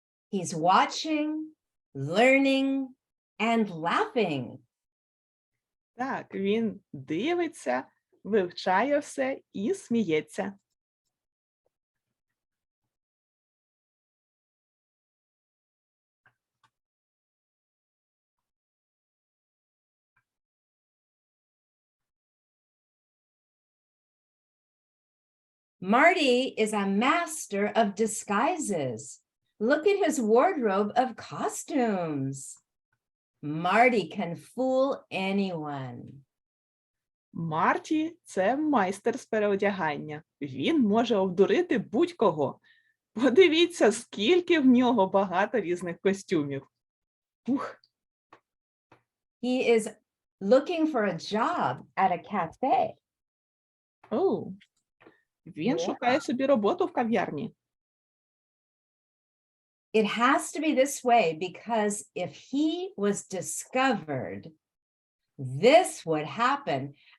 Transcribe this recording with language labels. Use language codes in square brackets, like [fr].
[en] He's watching, learning, and laughing. [uk] Так, він дивиться, вивчає все і сміється. [en] Marty is a master of disguises. Look at his wardrobe of costumes. Marty can fool anyone. [uk] Марті – це майстер з переодягання. Він може обдурити будь-кого. Подивіться, скільки в нього багато різних костюмів. Ух. [en] He is looking for a job at a cafe. Оу. [uk] Він шукає собі роботу в кав'ярні. [en] It has to be this way because if he was discovered, this would happen.